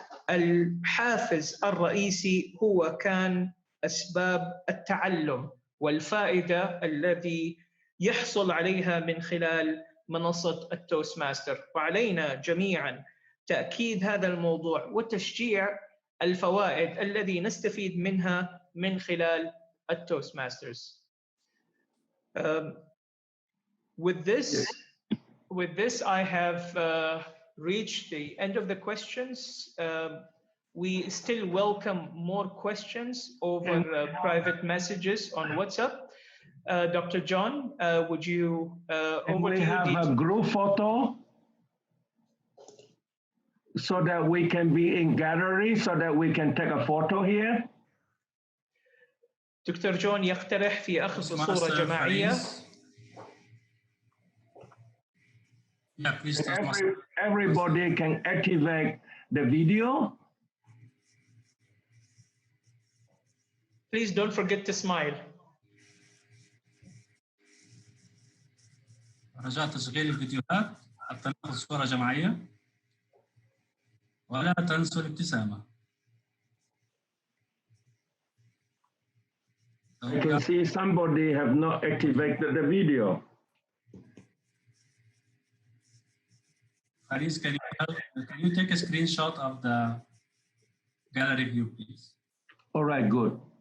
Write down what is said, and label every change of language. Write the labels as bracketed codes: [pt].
[ar] الحافز الرئيسي هو كان أسباب التعلم والفائدة الذي يحصل عليها من خلال منصة التوست ماستر، وعلينا جميعا تأكيد هذا الموضوع وتشجيع الفوائد الذي نستفيد منها من خلال التوست ماسترز. [en] With this, I have reached the end of the questions. We still welcome more questions over private messages on WhatsApp. Dr. John, would you Can we have a group photo so that we can be in gallery, so that we can take a photo here? [ar] دكتور جون يقترح في أخذ صورة جماعية. [en] Yeah, please tell us. Everybody can activate the video. Please don't forget to smile. [ar] رجاء تشغيل الفيديوهات حتى ناخذ صورة جماعية ولا تنسوا الابتسامة. [en] I can see somebody have not activated the video. Faris, can you take a screenshot of the gallery view, please? All right, good.